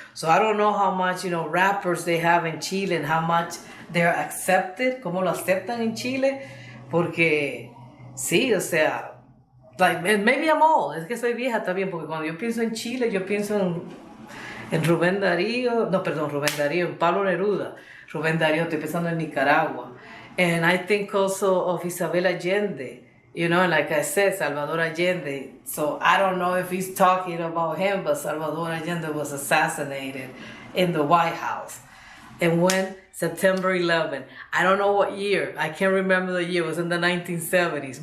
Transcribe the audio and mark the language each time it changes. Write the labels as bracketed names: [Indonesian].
[English] So I don't know how much, rappers they have in Chile and how much they're accepted, [Spanish] cómo lo aceptan en Chile. Porque, sí, o sea, [English] maybe I'm old, [Spanish] es que soy vieja también, porque cuando yo pienso en Chile, yo pienso en Rubén Darío, en Pablo Neruda. Rubén Darío, estoy pensando en Nicaragua. [English] And I think also of Isabel Allende, like I said, Salvador Allende. So I don't know if he's talking about him, but Salvador Allende was assassinated in the White House. And when? September 11. I don't know what year. I can't remember the year. It was in the 1970s.